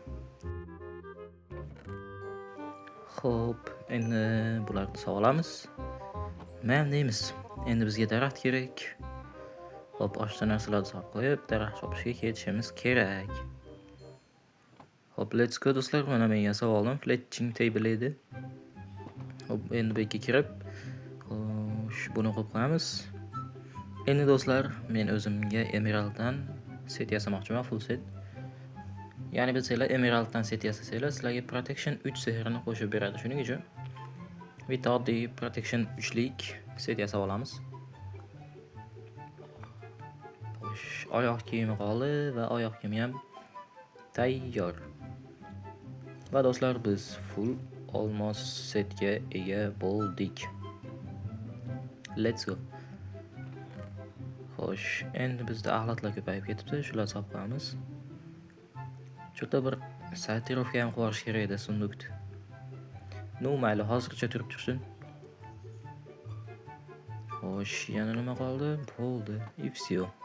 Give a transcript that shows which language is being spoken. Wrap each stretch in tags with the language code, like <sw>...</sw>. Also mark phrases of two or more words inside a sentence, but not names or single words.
<uz>Xo'p, endi bularni sog'lamiz. Men deymiz, endi bizga daraxt kerak. Xo'p, oshcha narsalarni solib qo'yib, daraxt chopishga ketishimiz kerak. Xo'p,</uz> <en>let's go</en> <uz>do'stlar. Mana men yasab oldim.</uz> <en>Fletching table</en> <uz>edi. Xo'p, endi bu yerga kirib, buni qo'yib qo'yamiz. Endi do'stlar, men o'zimga emeralddan set yasamoqchiman,</uz> <en>full set.</en> <uz>Ya'ni bilsanglar, emeralddan set yasasanglar, sizlarga protection 3 sehrini qo'shib beradi. Shuning uchun bitta oddiy</uz> <en>protection 3</en> <uz>lik set yasab olamiz. Oyoq kiyimi qoldi va oyoq kiyimi ham tayyor. Va do'stlar, biz full olmos setga ega bo'ldik.</uz> <en>Let's go.</en> <uz>Xo'sh, endi bizda axlatlar ko'payib ketibdi. Shularni solib qo'yamiz. Cho'ta bir sortirovka ham qilish kerak edi sunduqni. No, mayli, hozircha turib tursin. Xo'sh, yana nima qoldi? Bo'ldi.</uz> <ru>И всё.</ru>